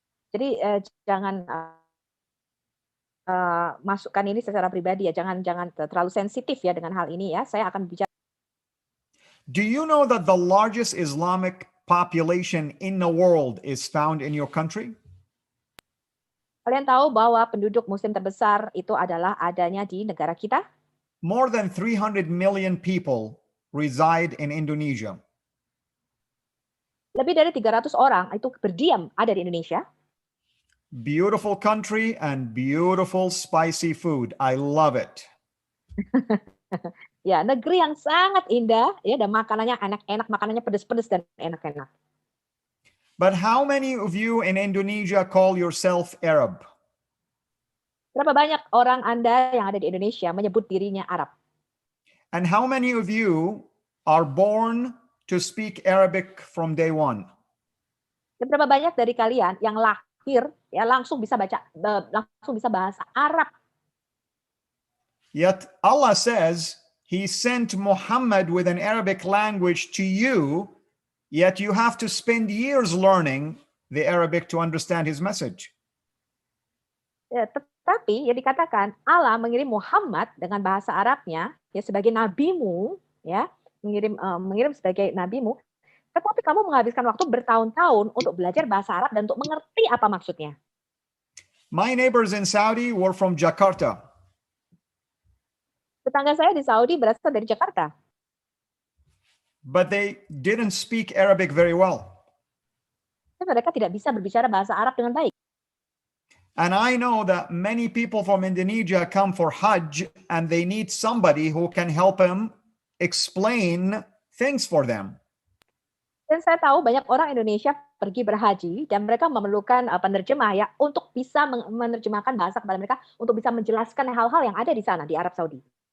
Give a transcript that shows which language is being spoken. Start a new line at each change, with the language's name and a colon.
Indonesian: Jadi jangan masukkan ini secara pribadi, ya. Jangan terlalu sensitif, ya, dengan hal ini, ya. Saya akan bicara.
English: Do you know that the largest Islamic population in the world is found in your country?
Indonesian: Kalian tahu bahwa penduduk Muslim terbesar itu adalah adanya di negara kita?
English: More than 300 million people reside in Indonesia.
Indonesian: Lebih dari 300 orang itu berdiam ada di Indonesia.
English: Beautiful country and beautiful spicy food. I love it.
Indonesian: Ya, negeri yang sangat indah, ya, dan makanannya enak-enak, makanannya pedas-pedas dan enak-enak.
English: But how many of you in Indonesia call yourself Arab?
Indonesian: Berapa banyak orang Anda yang ada di Indonesia menyebut dirinya Arab?
English: And how many of you are born to speak Arabic from day one?
Indonesian: Dan berapa banyak dari kalian yang lahir, ya, langsung bisa bahasa Arab?
English: Yet Allah says He sent Muhammad with an Arabic language to you, yet you have to spend years learning the Arabic to understand His message.
Indonesian: Ya, tetapi ya dikatakan Allah mengirim Muhammad dengan bahasa Arabnya, ya, sebagai nabimu, ya, mengirim sebagai nabimu. Tetapi kamu menghabiskan waktu bertahun-tahun untuk belajar bahasa Arab dan untuk mengerti apa maksudnya.
English: My neighbors in Saudi were from Jakarta.
Indonesian: Tetangga saya di Saudi berasal dari Jakarta.
English: But they didn't speak Arabic very well.
Indonesian: Mereka tidak bisa berbicara bahasa Arab dengan baik.
English: And I know that many people from Indonesia come for Hajj and they need somebody who can help them explain things for them.
Indonesian: Dan saya tahu banyak orang Indonesia pergi berhaji dan mereka memerlukan penerjemah, ya, untuk bisa menerjemahkan bahasa kepada mereka, untuk bisa menjelaskan hal-hal yang ada di sana di Arab Saudi.